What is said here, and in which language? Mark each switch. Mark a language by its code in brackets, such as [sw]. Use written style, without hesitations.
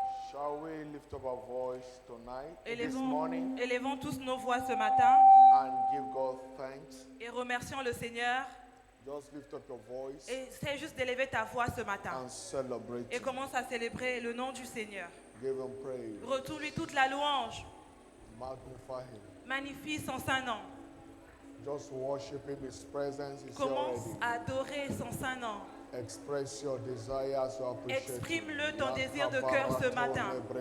[en] Shall we lift up our voice tonight, this morning, [fr] Élevons tous nos voix ce matin [en] and give God thanks? [fr] et remercions le Seigneur. [en] Just lift up your voice [fr] Et c'est juste d'élever ta voix ce matin. [en] and celebrate [fr] Et [en] Him. [fr] commence à célébrer le nom du Seigneur. [en] Give Him praise. [fr] Retourne-lui toute la louange. [en] Magnify Him. [fr] Magnifie son saint nom. [en] Just worship Him. His presence is [fr] Commence [en] already. [fr] à adorer son saint nom. [en] Express your desires, your appreciation. [fr] Exprime-le ton désir de cœur ce matin.